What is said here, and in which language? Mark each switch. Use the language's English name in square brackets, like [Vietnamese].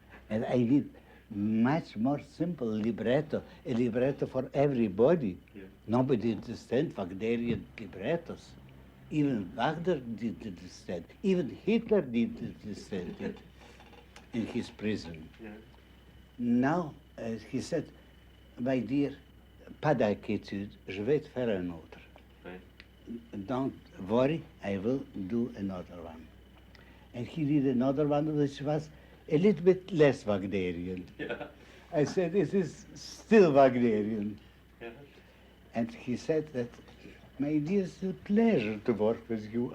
[English] And I did much more simple libretto, a libretto for everybody. Nobody understands Wagnerian librettos. Even Wagner didn't understand. Even Hitler didn't understand it in his prison. Now, he said, my dear, [French] pas d'inquiétude, je vais te faire un autre. [English] Don't worry, I will do another one. And he did another one which was a little bit less Wagnerian. I said, this is still Wagnerian. And he said that, my dear, it's a pleasure to work with you.